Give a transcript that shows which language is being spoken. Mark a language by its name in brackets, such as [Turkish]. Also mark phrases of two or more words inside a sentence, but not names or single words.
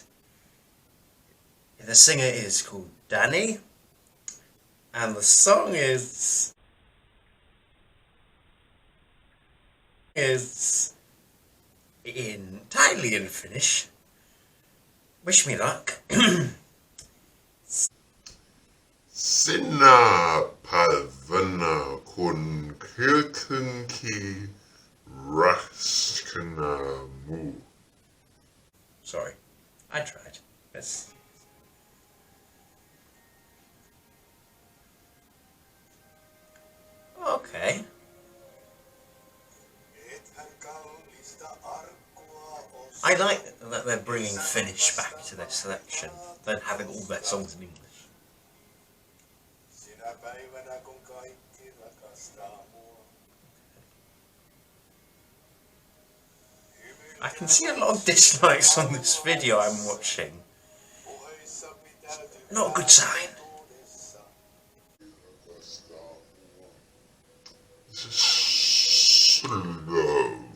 [English] The singer is called Danny. And the song is entirely in Finnish. Wish me luck. [Finnish] Sinä päivänä kun kaikki rakastaa. [English] Sorry, I tried. Let's... Okay. I like that they're bringing Finnish back to their selection, than having all their songs in English. [Finnish] Sinä päivänä kun kaikki rakastaa mua. [English] I can see a lot of dislikes on this video I'm watching. Not a good sign. Slow.